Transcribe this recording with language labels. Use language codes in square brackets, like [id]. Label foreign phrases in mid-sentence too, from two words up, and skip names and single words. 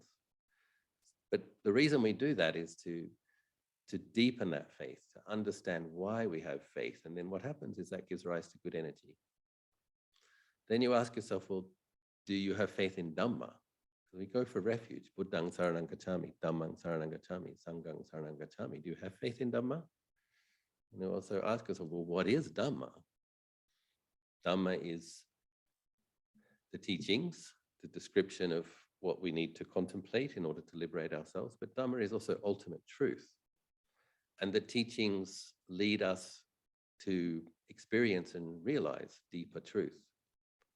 [en] But the reason we do that is to deepen that faith, to understand why we have faith. And then what happens is that gives rise to good energy. Then you ask yourself, well, do you have faith in Dhamma? So we go for refuge. [pi] Buddhang saranang gacchami, Dhammang saranang gacchami, Sanghang saranang gacchami. [en] Do you have faith in Dhamma? And you also ask yourself, well, what is Dhamma? Dhamma is the teachings, the description of what we need to contemplate in order to liberate ourselves. But Dhamma is also ultimate truth. And the teachings lead us to experience and realize deeper truth.